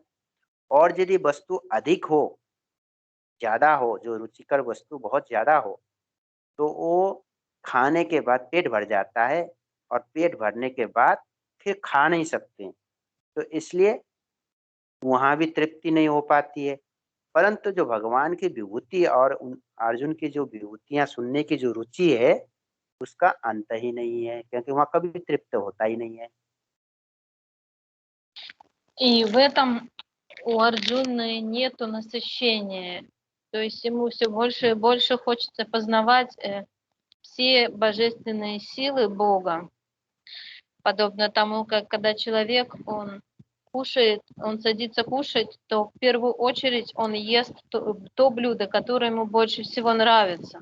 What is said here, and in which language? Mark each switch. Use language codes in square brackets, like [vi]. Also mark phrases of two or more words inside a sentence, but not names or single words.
[hi] और यदि वस्तु अधिक हो, ज़्यादा हो, जो रुचिकर वस्तु बहुत ज़्यादा हो, तो वो खाने के बाद पेट भर जाता है और पेट भरने के बाद फिर खा नहीं सकते। तो इसलिए वहाँ भी तृप्ति नहीं हो पाती है। परंतु जो भगवान की विभूति और अर्जुन की जो विभूतियाँ सुनने की जो रुचि है, उसका अंत ही नहीं है, क्योंकि वहाँ कभी तृप्त होता ही नहीं है। [ru] И в этом у Арджуны нету насыщения. То есть ему все больше и больше хочется познавать все божественные силы Бога. Подобно тому, как когда человек, он кушает, он садится кушать, то в первую очередь он ест то блюдо, которое ему больше всего нравится.